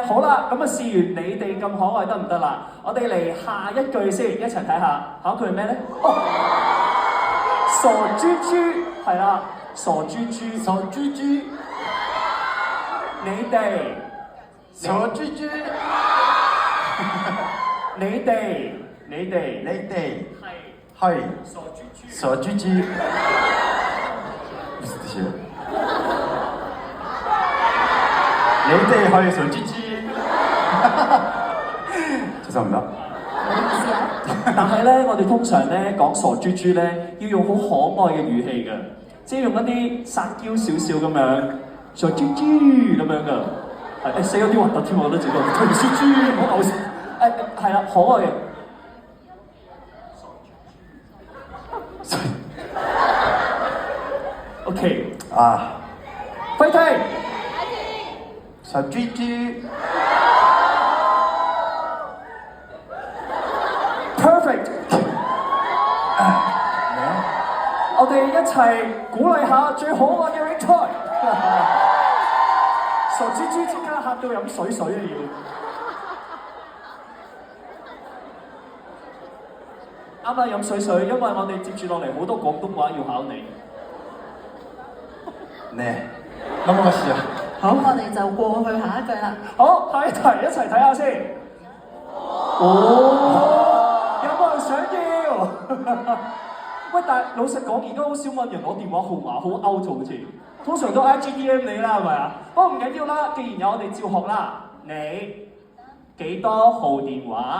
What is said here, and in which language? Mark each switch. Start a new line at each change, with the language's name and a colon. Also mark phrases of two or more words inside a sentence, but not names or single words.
Cantonese: 好啦，咁啊試完你哋咁可愛得唔得啦？我哋嚟下一句先，一齊睇下。下一句係咩咧？哦，傻豬豬係啦，傻豬豬，傻豬豬。你哋， 저주주 你哋，你哋，你哋 係傻豬豬。
Korean: 저주주 무슨 뜻이에요?
Cantonese: 你哋 係 傻豬豬 죄송합니다. 唔好意思啊。但係咧，我哋通常咧講傻豬豬咧，要用好可愛嘅語氣嘅，即係用一啲撒嬌少少咁樣，傻豬豬咁樣嘅。係死咗啲核突添，我覺得自己對唔住豬，唔好嘔先。係啦，可愛嘅。OK， fighting！ 저주주 Perfect！我哋一齊鼓勵下最可愛嘅 Victory。傻豬豬即刻嚇到飲水水啊要！啱啦，飲水水，因為我哋接住落嚟好多廣東話要考你。
Korean: 네 넘어가시죠.
Cantonese: 好，我哋就過去下一句啦。好，下一題一齊睇下先。哦，有冇人想要？喂，但係老實講，而家好少問人攞電話號碼，好 out 咗好似。通常都 IGDM 你啦，係咪啊？不過唔緊要啦，既然有我哋照學啦，你幾多號電話？